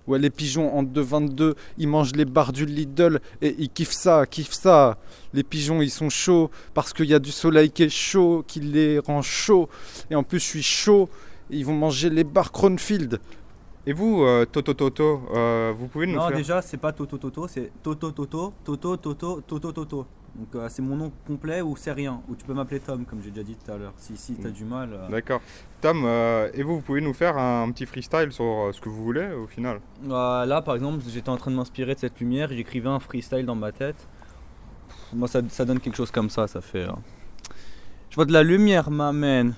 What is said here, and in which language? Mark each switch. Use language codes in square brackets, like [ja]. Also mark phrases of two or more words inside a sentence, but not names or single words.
[fr] Ouais, les pigeons en 2,22, ils mangent les barres du Lidl et ils kiffent ça, kiffent ça. Les pigeons, ils sont chauds parce qu'il y a du soleil qui est chaud, qui les rend chauds. Et en plus, je suis chaud. Ils vont manger les barres Kronfield. Et vous, Toto Toto, vous pouvez nous Non, faire... déjà, c'est pas Toto Toto, c'est Toto Toto, Toto Toto, Toto Toto. Donc c'est mon nom complet ou c'est rien. Ou tu peux m'appeler Tom, comme j'ai déjà dit tout à l'heure. Si t'as du mal. D'accord. Tom, et vous pouvez nous faire un petit freestyle sur ce que vous voulez au final? Là, par exemple, j'étais en train de m'inspirer de cette lumière, j'écrivais un freestyle dans ma tête. Moi, ça donne quelque chose comme ça fait. Je vois de la lumière, ma man.